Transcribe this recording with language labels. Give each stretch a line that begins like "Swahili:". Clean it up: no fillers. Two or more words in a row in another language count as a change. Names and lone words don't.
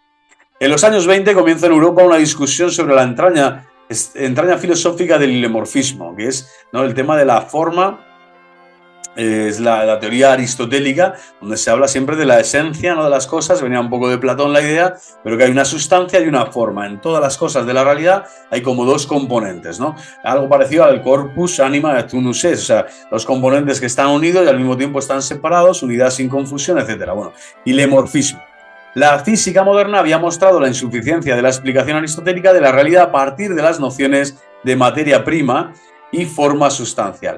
Spanish: En los años 20 comienza en Europa una discusión sobre la entraña filosófica del hilemorfismo, que es, ¿no?, el tema de la forma. Es la teoría aristotélica, donde se habla siempre de la esencia, no de las cosas. Venía un poco de Platón la idea, pero que hay una sustancia y una forma. En todas las cosas de la realidad hay como dos componentes, ¿no? Algo parecido al
Latin: corpus, anima et unus es,
Spanish: o sea, los componentes que están unidos y al mismo tiempo están separados, unidad sin confusión, etc. Bueno, hilemorfismo. La física moderna había mostrado la insuficiencia de la explicación aristotélica de la realidad a partir de las nociones de materia prima y forma sustancial.